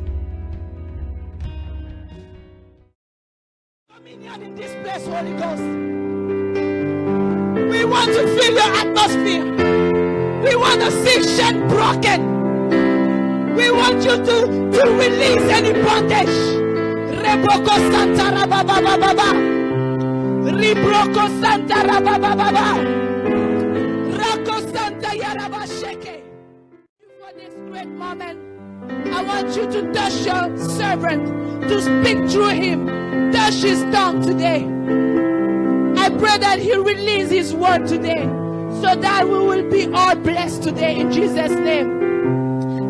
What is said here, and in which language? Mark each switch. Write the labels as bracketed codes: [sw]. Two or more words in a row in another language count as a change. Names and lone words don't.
[en] Dominion in this place, Holy Ghost. We want to feel your atmosphere. We want to see shame broken. We want you to release any bondage. Rebroko Santa Rabababa. Ribroko Santa Rabababa. Rako Santa Yarabasheke. For this great moment, I want you to touch your servant, to speak through him. Touch his tongue today. I pray that he'll release his word today, so that we will be all blessed today in Jesus' name.